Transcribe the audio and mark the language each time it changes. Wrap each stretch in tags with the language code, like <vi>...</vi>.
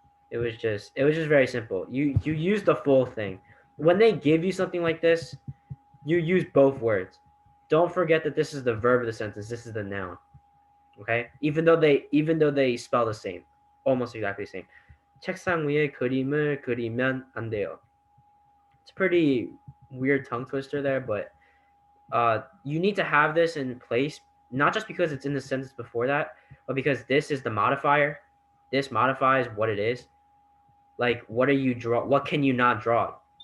<en>It was just very simple. You use the full thing. When they give you something like this, you use both words. Don't forget that this is the verb of the sentence. This is the noun. Okay? Even though they spell the same, almost exactly the same.</en> <ko>책상 위에 그림을 그리면 안 돼요.</ko> <en>It's a pretty weird tongue twister there, but you need to have this in place, not just because it's in the sentence before that, but because this is the modifier. This modifies what it is. Like, what can you not draw?</en>